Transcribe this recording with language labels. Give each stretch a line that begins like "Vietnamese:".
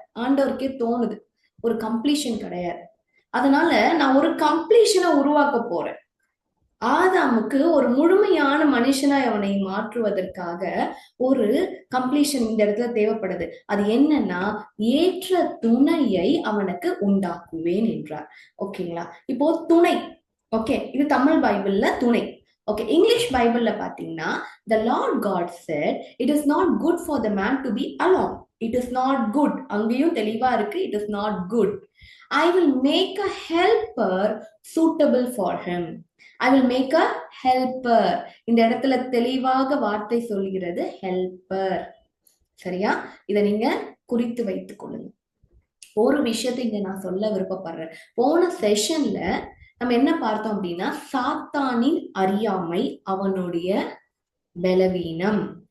Tamil: ஆண்டவருக்கே தோணுது ஒரு கம்ப்ளீஷன் கிடையாது. அதனால நான் ஒரு கம்ப்ளீஷனை உருவாக்க போறேன். ஆதாமுக்கு ஒரு முழுமையான மனுஷனாய் அவனை மாற்றுவதற்காக ஒரு கம்ப்ளீஷன் இந்த இடத்துல தேவைப்படுது. அது என்னன்னா, ஏற்ற துணையை அவனுக்கு உண்டாக்குவேன் என்றார். ஓகேங்களா? இப்போ துணை, ஓகே, இது தமிழ் பைபிள்ல துணை. ஓகே, இங்கிலீஷ் பைபிள்ல பாத்தீங்கன்னா
English: the Lord God said it is not good for the man to be alone. It is not good.
Tamil: அங்கேயும் தெளிவா இருக்கு,
English: it is not good. I will make a helper suitable for him. I will make a helper.
Tamil: இந்த இடத்துல தெளிவாக வார்த்தை சொல்கிறது helper. சரியா? இதை நீங்க குறித்து வைத்துக் கொள்ளுங்க. ஒரு விஷயத்தை இங்க நான் சொல்ல விருப்பப்படுறேன். போன செஷன்ல நம்ம என்ன பார்த்தோம் அப்படின்னா, சாத்தானின் அறியாமை, அவனுடைய பலவீனம்.